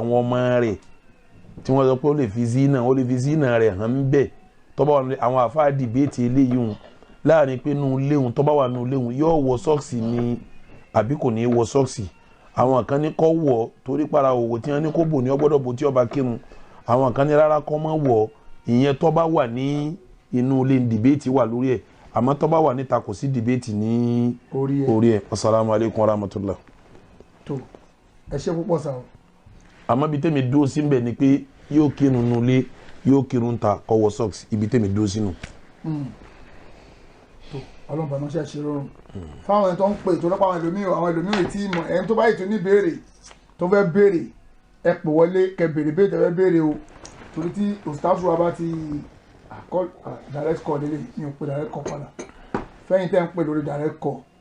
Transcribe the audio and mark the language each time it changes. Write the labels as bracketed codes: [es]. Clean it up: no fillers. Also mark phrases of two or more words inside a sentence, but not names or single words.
[yo] àwọn ọmọ rẹ̀ tí wọ́n sọ pé ó lè fi zina rẹ̀ hàn bẹ́ẹ̀ tó bá wà nù àwọn àfáà dìbéètì eléyìí hùn láàrin pé nù léhùn tó bá wà nù léhùn yóò wọ sọ́ọ̀sì ni àbí kò ní wọ sọ́ọ̀sì àwọn kan ní kó wọ̀ torí para òwò tí wọ́n ní kó bò ní ọgbọ́dọ̀ bò tí ó bá kírun àwọn kan ní rárá kó má wọ̀ ìyẹn tó bá wà ní inú ilé dìbéètì wà lórí ẹ̀ àmọ́ tó bá wà níta kò sí dìbéètì ní orí ẹ̀. [ar] السلام عليكم ورحمة الله. [yo] tó ẹ ṣe púpọ̀ sáà. àmọ́ ibi tẹ́mi dúró sí bẹ̀ ni pé yóò kírun nulẹ̀ yóò kírun ta kó wọ socks ibi tẹ́mi dúró sínú. tó ọlọ́run bàmọ́ ṣe àṣírí rọrùn fáwọn ẹni tó ń pè tó lọ́pọ̀ àwọn ẹlòmíràn tí mọ̀ ẹni tó bá ètò ní béèrè tó fẹ́ béèrè ẹ pè wọlé kẹ béèrè béèrè tẹ́fẹ́ béèrè o torí tí òsítàfù wa bá ti [en] direct call [yo] délé ní o pé [en] direct call [yo] padà fẹ́yìn tẹ́ ń pè lórí [en] direct call